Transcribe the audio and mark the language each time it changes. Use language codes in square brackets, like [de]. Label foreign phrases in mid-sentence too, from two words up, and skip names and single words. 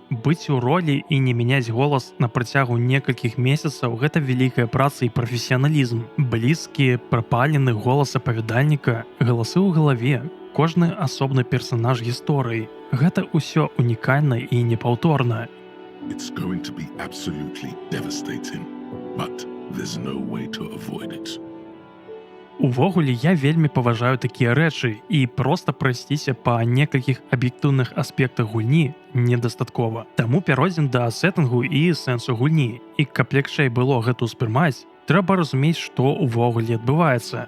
[be] Быць у ролі і не мяняць голас на працягу некалькіх месяцаў – гэта вялікая праца і прафесіяналізм. Блізкі, прапалены голас апавядальніка, галасы ў галаве, кожны асобны персанаж гісторыі. Гэта ўсё унікальна і непаўторна. [en] It's going to be absolutely devastating, but there's no way to avoid it. [be] Увогуле, я вельмі паважаю такія рэчы, і проста прайсціся па некалькіх аб'ектыўных аспектах гульні недастаткова. Таму пяройдзем да сеттынгу і сэнсу гульні. І каб лягчэй было гэта ўспрымаць, трэба разумець, што ўвогуле адбываецца.